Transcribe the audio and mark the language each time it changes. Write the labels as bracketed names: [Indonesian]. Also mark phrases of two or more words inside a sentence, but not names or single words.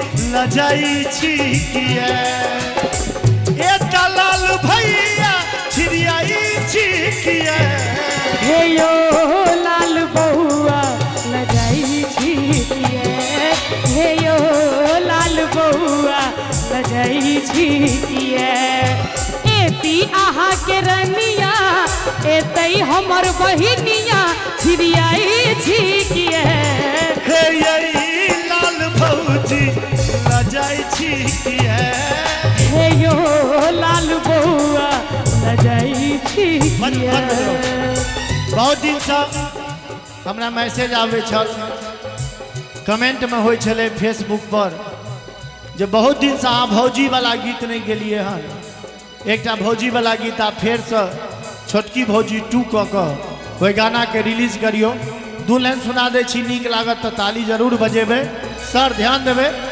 [Maithili] लजाई छी किए ए दलाल भैया छिड़ियाई छी किए हे यो लाल बउआ लजाई छी किए हे यो लाल बउआ लजाई छी किए एती आहा के रनिया एतई हमर बहिनिया छिड़ियाई छी किए हे यही लाल भौजी लजाई छी किए हे यो लाल बउआ लजाई छी किए। बहुत दिन से हमरा मैसेज आवे छल कमेंट में होय छले फेसबुक पर जे बहुत दिन से अहाँ भौजी वाला गीत नहीं गेलिए हन एकटा भौजी वाला गीत आप फिर से छोटकी भौजी 2 कऽ ओहि गाना के रिलीज करियो 2 लाइन सुना दे छी नीक लागत तो ताली जरूर बजेबे सर ध्यान देबे